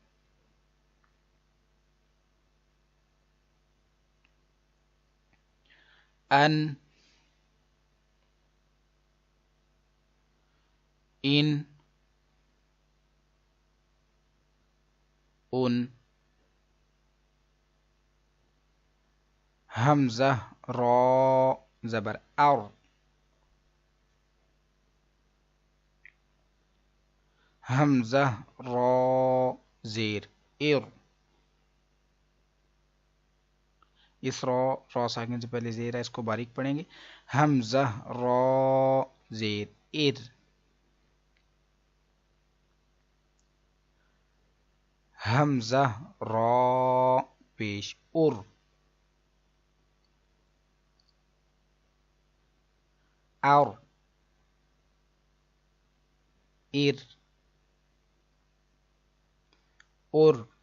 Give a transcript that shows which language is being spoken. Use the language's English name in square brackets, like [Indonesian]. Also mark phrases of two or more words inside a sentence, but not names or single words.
[Urdu] ان ان ان. حمزہ را زبر ار. حمزہ را زیر ار. اس را ساکن سے پہلے زیر ہے، اس کو باریک پڑھیں گے. حمزہ را زیر ار. حمزہ را پیش ار. ار ار ار.